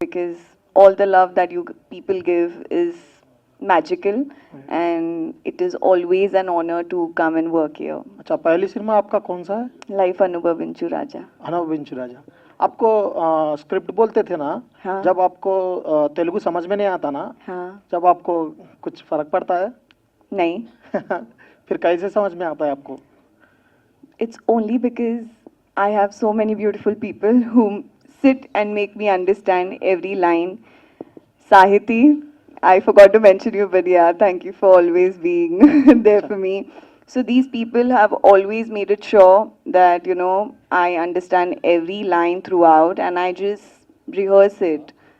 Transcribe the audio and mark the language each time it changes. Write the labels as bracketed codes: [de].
[en] Because all the love that you people give is magical, and it is always an honor to come and work here. [hi] अच्छा, पहली cinema आपका कौन सा है? [te] Life Anubhavinchu Raja. [hi] अनुभविंचु राजा. आपको script बोलते थे ना? हाँ. जब आपको तेलुगु समझ में नहीं आता ना, हाँ. जब आपको कुछ फर्क पड़ता है? नहीं. फिर कैसे समझ में आता है आपको? [en] It's only because I have so many beautiful people who sit and make me understand every line. Sahiti, I forgot to mention you, but yeah, thank you for always being there for me. So these people have always made it sure that, you know, I understand every line throughout and I just rehearse it.